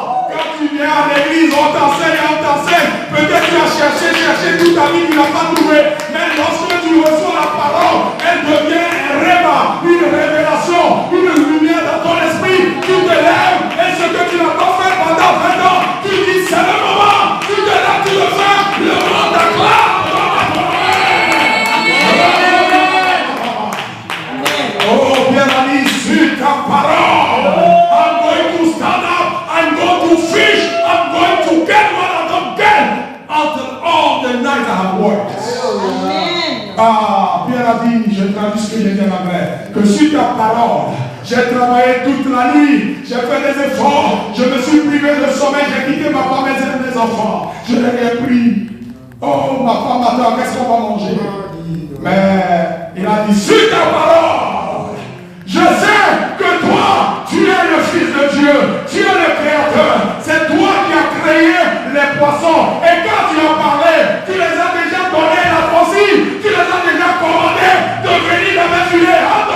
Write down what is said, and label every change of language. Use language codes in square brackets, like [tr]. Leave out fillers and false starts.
[fr] Quand tu viens à l'église, on t'enseigne, peut-être tu as cherché toute ta vie, tu n'as pas trouvé, mais lorsque tu reçois la parole, elle devient un rêve, une révélation, une lumière dans ton esprit, tu te lèves, et ce que tu n'as pas fait pendant 20 ans, tu dis c'est le moment, tu te lèves, tu le fais, le monde acclame. Oh, bien ami, sur ta parole, [en] I'm going to stand up, I'm going to fish, I'm going to get what I don't get after all the night I have worked. [fr] Ah, Pierre a dit, je traduis ce que j'ai dit à ma mère, que sur ta parole, j'ai travaillé toute la nuit, j'ai fait des efforts, je me suis privé de sommeil, j'ai quitté ma femme et mes enfants, je n'ai rien pris. Oh, ma femme attend, qu'est-ce qu'on va manger? Mais il a dit, sur ta parole, je sais que toi, tu es le Fils de Dieu, tu es le Créateur, c'est toi qui as créé les poissons, et quand tu as parlé, tu les as déjà donné la consigne, tu les as déjà commandés de venir dans mes filets.